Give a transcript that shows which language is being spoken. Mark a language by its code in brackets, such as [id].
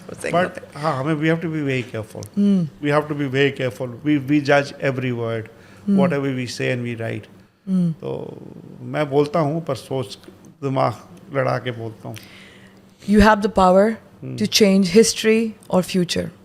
[en] But [ur] ہمیں [en] we have to be very careful. We have to be very careful. We judge every word, whatever we say and we write. [ur] تو میں بولتا ہوں پر سوچ دماغ لڑا کے بولتا ہوں. [en] You have the power to change history or future.